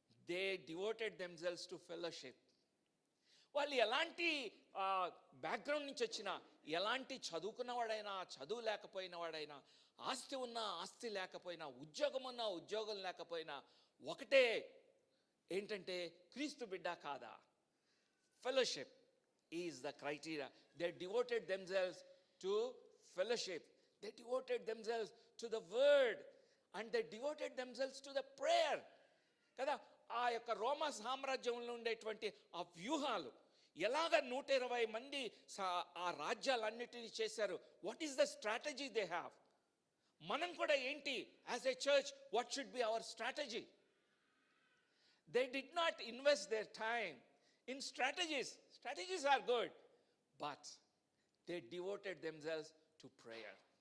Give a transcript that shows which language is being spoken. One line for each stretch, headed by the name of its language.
English: They devoted themselves to fellowship.
Telugu: వాళ్ళు ఎలాంటి background నుంచి వచ్చినా, ఎలాంటి చదువుకున్నవాడైనా, చదువు లేకపోయిన వాడైనా, ఆస్తి ఉన్నా ఆస్తి లేకపోయినా, ఉద్యోగం ఉన్నా ఉద్యోగం లేకపోయినా ఒకటే, ఏంటంటే క్రీస్తు బిడ్డ కాదా?
English: Fellowship is the criteria. They devoted themselves to fellowship. They devoted themselves to the word. And they devoted themselves to the prayer.
Telugu: కదా, ఆ యొక్క రోమా సామ్రాజ్యంలో ఉండేటువంటి ఆ వ్యూహాలు ఎలాగ 120 మంది ఆ రాజ్యాలన్నిటినీ చేశారు.
English: What is the strategy they have?
Telugu: మనం కూడా ఏంటి
English: As a church, what should be our strategy? They did not invest their time in strategies. Strategies are good, but they devoted themselves to prayer.